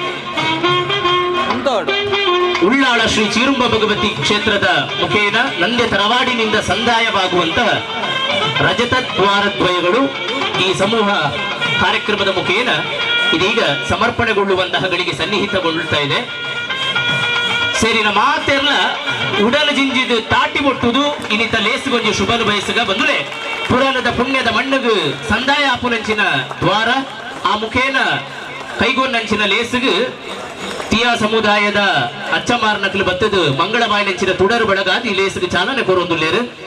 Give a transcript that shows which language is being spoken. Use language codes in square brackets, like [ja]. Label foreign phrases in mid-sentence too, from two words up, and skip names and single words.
[kn] ಉಳ್ಳಾಳ ಶ್ರೀ ಚೀರುಂಬ ಭಗವತಿ ಕ್ಷೇತ್ರದ ಮುಖೇನ ನಂದ್ಯ ತರವಾಡಿನಿಂದ ಸಂದಾಯವಾಗುವಂತಹ ರಜತ ದ್ವಾರದ್ವಯಗಳು ಈ ಸಮೂಹ ಕಾರ್ಯಕ್ರಮದ ಮುಖೇನ ಇದೀಗ ಸಮರ್ಪಣೆಗೊಳ್ಳುವಂತಹ ಗಳಿಗೆ ಸನ್ನಿಹಿತಗೊಳ್ಳುತ್ತಾ ಇದೆ. [tcy] ಸೇರಿನ ಮಾತೆಲ್ಲ ಉಡಲ ಜಿಂಜಿದು ತಾಟಿ ಮುಟ್ಟುದು ಇನ್ನಿತ ಲೇಸುಗೊಂಜು ಶುಭನು ಬಯಸಗ ಬಂದುಲೆ ಪುರಾಣದ ಪುಣ್ಯದ ಮಣ್ಣಗು ಸಂದಾಯ ಆಪುನಂಚಿನ ದ್ವಾರ ಆ ಮುಖೇನ ಕೈಗೊಂಡಂಚಿನ ಲೇಸುಗು ತೀಯಾ ಸಮುದಾಯದ ಅಚ್ಚಮಾರ್ನಕ್ಲು ಬತ್ತದು ಮಂಗಳವಾಯಿನಂಚಿನ ತುಡರು ಬೆಳಗಾದ ಈ ಲೇಸುಗು ಚಾಲನೆ ಕೊರೊಂದುಲ್ಲೇರು.